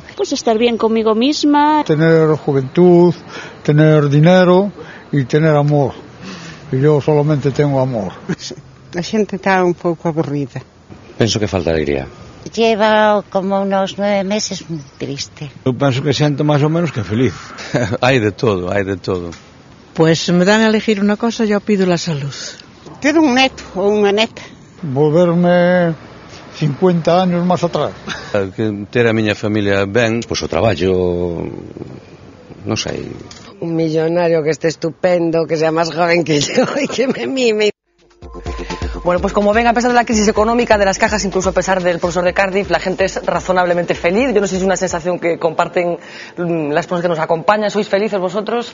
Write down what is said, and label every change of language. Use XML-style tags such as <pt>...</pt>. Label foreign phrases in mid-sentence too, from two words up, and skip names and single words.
<es>Pues estar bien conmigo misma. Tener juventud, tener dinero y tener amor. Y yo solamente tengo amor.</es> <gl>La xente está un pouco aburrida. Penso que falta alegría.</gl> <es>Lleva como unos 9 meses muy triste.</es> <gl>Eu penso que siento máis ou menos que feliz. Hai de todo, hai de todo.</gl> <es>Pues me dan a elegir una cosa, yo pido la salud.</es> <gl>Ter un neto ou unha neta.</gl> <es>Volverme 50 años máis atrás.</es> <gl>Que ter a miña familia ben, pois o traballo, non sei.</gl> <es>Un millonario que esté estupendo, que sea más joven que yo y que me mime. Bueno, pues como ven, a pesar de la crisis económica de las cajas, incluso a pesar del profesor de Cardiff, la gente es razonablemente feliz. Yo no sé si es una sensación que comparten las personas que nos acompañan. ¿Sois felices vosotros?</es>